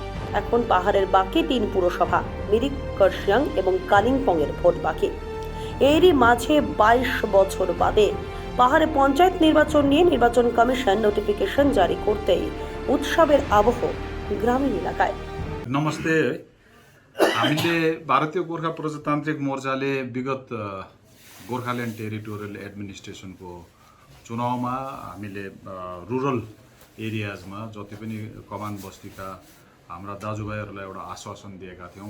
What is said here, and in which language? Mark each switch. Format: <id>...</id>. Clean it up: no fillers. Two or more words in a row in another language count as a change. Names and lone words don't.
<bn>এখন পাহাড়ের বাকি 3 পুরসভা মিরিক, কার্শিয়াং এবং কালিম্পংয়ের ভোট বাকি। এরই মাঝে 22 বছর বাদে পাহাড়ে পঞ্চায়েত নির্বাচন নিয়ে নির্বাচন</bn> <en>commission notification</en> <bn>জারি করতেই উৎসবের আবহ গ্রামীণ এলাকায়।</bn> <ne>नमस्ते। हामीले भारतीय गोर्खा प्रजातान्त्रिक मोर्चाले विगत गोर्खाल्यान्ड टेरिटोरियल एडमिनिस्ट्रेसनको चुनावमा हामीले</ne> <en>rural areas</en> <ne>जति पनि कमान बस्तीका हाम्रा दाजुभाइहरूलाई एउटा आश्वासन दिएका थियौँ।</ne>